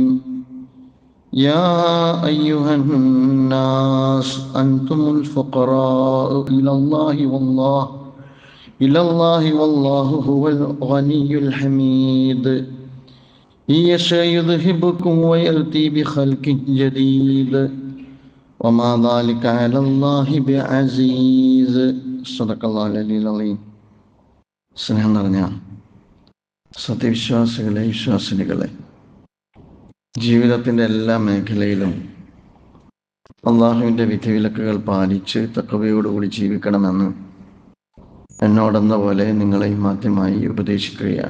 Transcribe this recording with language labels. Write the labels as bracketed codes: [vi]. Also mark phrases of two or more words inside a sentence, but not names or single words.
[ar] يا أيها الناس أنتم الفقراء إلى الله والله هو الغني الحميد. إن يشأ يذهبكم ويأتي بخلق جديد وما ذلك على الله بعزيز. صدق الله العلي العليم. [ml] സ്നേഹം നിറഞ്ഞ സത്യവിശ്വാസികളെ, വിശ്വാസിനികളെ, ജീവിതത്തിൻ്റെ എല്ലാ മേഖലയിലും അള്ളാഹുവിൻ്റെ വിധിവിലക്കുകൾ പാലിച്ച് തഖ്വയോടുകൂടി ജീവിക്കണമെന്ന് എന്നോടെന്ന പോലെ നിങ്ങളെയും ആദ്യമായി ഉപദേശിക്കുകയാണ്.